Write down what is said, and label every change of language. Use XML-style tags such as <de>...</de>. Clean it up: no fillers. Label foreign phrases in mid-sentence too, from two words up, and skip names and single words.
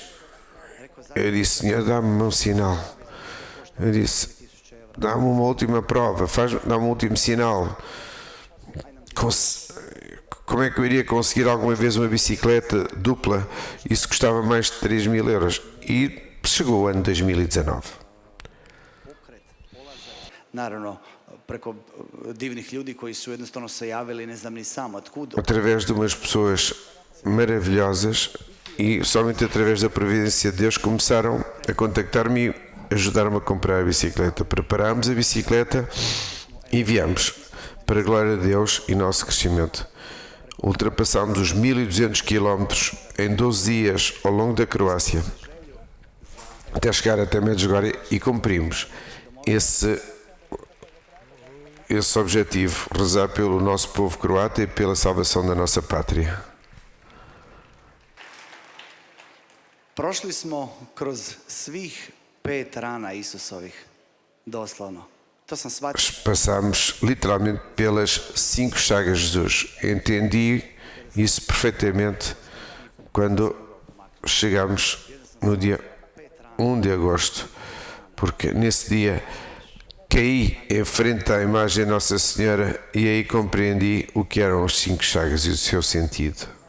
<pt>Eu disse, Senhor, dá-me um sinal. Eu disse, dá-me uma última prova, dá-me um último sinal. Como é que eu iria conseguir alguma vez uma bicicleta dupla? Isso custava mais de 3.000 euros. E chegou o ano 2019.</pt> <hr>Naravno, preko divnih ljudi koji su jednostavno se javili, ne znam ni sam otkud.</hr> <pt>Através de umas pessoas maravilhosas e somente através da providência de Deus começaram a contactar-me e ajudaram-me a comprar a bicicleta. Preparámos a bicicleta e viemos para a glória de Deus e nosso crescimento. Ultrapassámos os 1.200 km em 12 dias ao longo da Croácia até chegar até Medjugorje e cumprimos esse objetivo, rezar pelo nosso povo croata e pela salvação da nossa pátria.</pt> <hr>Prošli smo kroz svih 5 rana Isusovih, doslovno. To sam shvatio.</hr> <pt>Passámos literalmente pelas 5 chagas de Jesus. Entendi isso perfeitamente quando chegámos no dia 1 de agosto, porque nesse dia caí em frente à imagem de Nossa Senhora e aí compreendi o que eram as 5 chagas e o seu sentido.</pt>